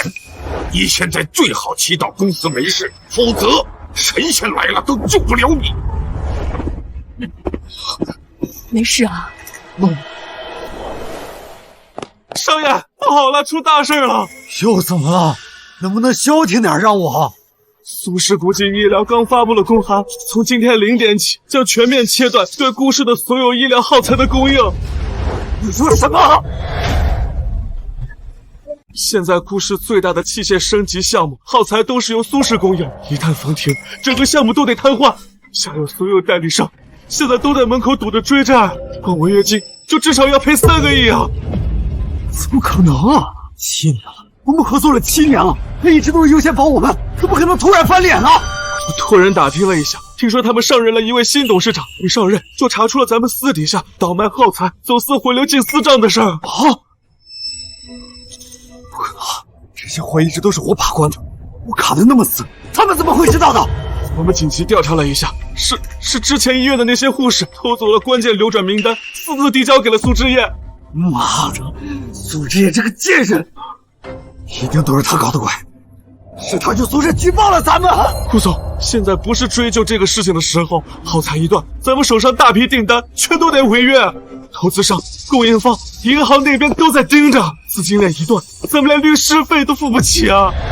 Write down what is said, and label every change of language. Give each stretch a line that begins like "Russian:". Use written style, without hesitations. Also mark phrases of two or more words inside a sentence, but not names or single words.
Chinese: 你現在最好祈禱公司沒事，否則神仙來了都救不了你。沒事啊。少爺，不好了，出大事了！又怎麼了？能不能消停點讓我？蘇氏國際醫療剛發布了公函，從今天0點起將全面切斷對顧氏的所有醫療耗材的供應。你說什麼？現在顧氏最大的器械升級項目耗材都是由蘇氏供應，一旦封停，整個項目都得癱瘓。下游所有代理商現在都在門口堵着追債，光違約金就至少要賠3個億啊！怎麼可能啊！7年了，我們合作了7年了，他一直都是優先保我們，怎麼可能突然翻臉呢？我托人打聽了一下，聽說他們上任了一位新董事長，一上任就查出了咱們私底下倒賣耗材、走私回流進私賬的事兒。啊！不可能，這些貨一直都是我把關的，我卡得那麼死，他們怎麼會知道的？我們緊急調查了一下，是之前醫院的那些護士偷走了關鍵流轉名單，私自遞交給了蘇之燕。媽的，蘇之燕這個賤人，一定都是他搞的鬼，是他去蘇氏舉報了咱們。顧總，現在不是追究這個事情的時候，耗材一斷，咱們手上大批訂單全都得違約，投資商、供應方、銀行那邊都在盯着，資金鏈一斷，咱們連律師費都付不起啊！